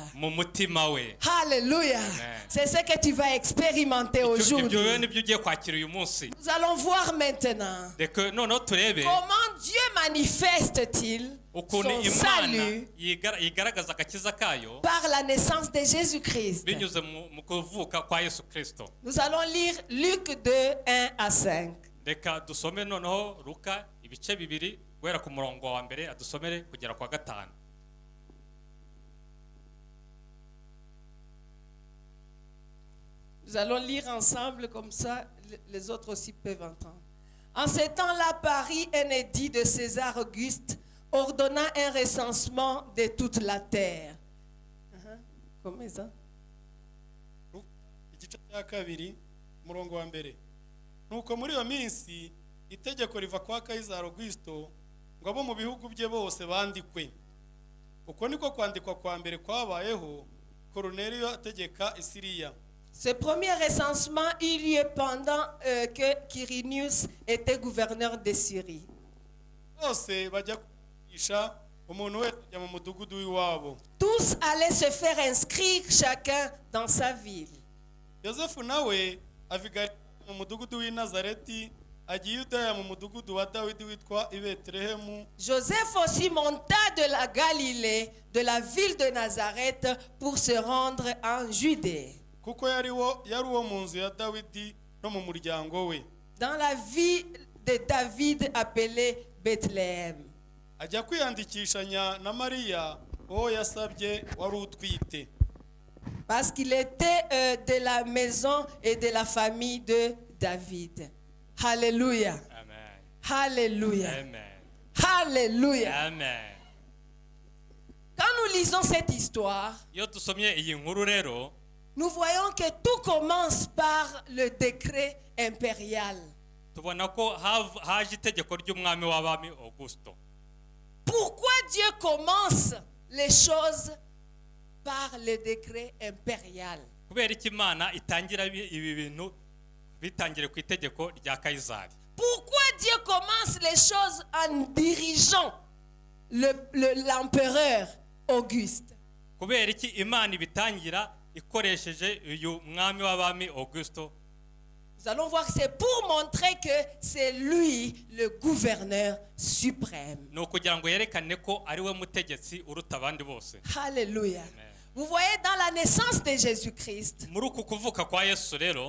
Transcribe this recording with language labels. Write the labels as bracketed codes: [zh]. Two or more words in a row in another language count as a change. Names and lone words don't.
[rw] mu mutima we. [fr] Alléluia. Amen. C'est ce que tu vas expérimenter [rw] Ibyo [fr] aujourd'hui. [rw] rero nibyo ugiye kwakira uyu munsi. [fr] Nous allons voir maintenant [rw] Reka noneho turebe [fr] comment Dieu manifeste-t-il [rw] ukuntu [fr] son [rw] imana [fr] salut [rw] yigaragaza agakiza kayo [fr] par la naissance de Jésus-Christ. [rw] binyuze mu kuvuka kwa Yesu Kristo. [fr] Nous allons lire Luc 2, 1 à 5. [rw] Reka dusome noneho Luka ibice bibiri guhera ku murongo wa mbere adusomere kugera kwa 5. [fr] Nous allons lire ensemble, comme ça les autres aussi peuvent entendre. En ces temps-là, Paris, un édit de César Auguste ordonna un recensement de toute la terre. Comment ça? [rw] Igice cya kabiri umurongo wa mbere. Nuko muri iyo minsi itegeko riva kwa Kaisari Augusto ngo abo mu bihugu bye bose bandikwe. Uko niko kwandikwa kwa mbere kwabayeho Cornelio ategeka Isiriya. [fr] Ce premier recensement eut lieu pendant que Quirinius était gouverneur de Syrie. [rw] Bose bajya kwigisha umuntu wese ajya mu mudugudu w'iwabo. [fr] Tous allaient se faire inscrire chacun dans sa ville. [rw] Yosefu nawe aviga mu mudugudu w'i Nazareti agiye Yudaya mu mudugudu wa Dawidi witwa i Betelehemu. [fr] Joseph aussi monta de la Galilée, de la ville de Nazareth, pour se rendre en Judée, [rw] Kuko yari uwo mu nzu ya Dawidi no mu muryango we. [fr] dans la ville de David appelée Bethléem. [rw] Ajya kwiyandikishanya na Mariya uwo yasabye wari utwite. [fr] Parce qu'il était de la maison et de la famille de David. Alléluia. Amen. Alléluia. Amen. Alléluia. Amen. Quand nous lisons cette histoire, [rw] Iyo dusomye iyi nkuru rero [fr] nous voyons que tout commence par le décret impérial. [rw] tubona ko haje itegeko ry'umwami w'abami Augusto. [fr] Pourquoi Dieu commence les choses par le décret impérial? [rw] Kubera iki Imana itangira ibi bintu bitangire ku itegeko rya Kaisari. [fr] Pourquoi Dieu commence les choses en dirigeant l'empereur Auguste? [rw] Kubera iki Imana ibitangira ikoresheje uyu mwami w'abami Augusto? [fr] Nous allons voir que c'est pour montrer que c'est lui le gouverneur suprême. [rw] No kugira ngo yerekane ko ari we mutegetsi uruta abandi bose. [fr] Alléluia. Amen. Vous voyez, dans la naissance de Jésus-Christ, [rw] Muri uku kuvuka kwa Yesu rero,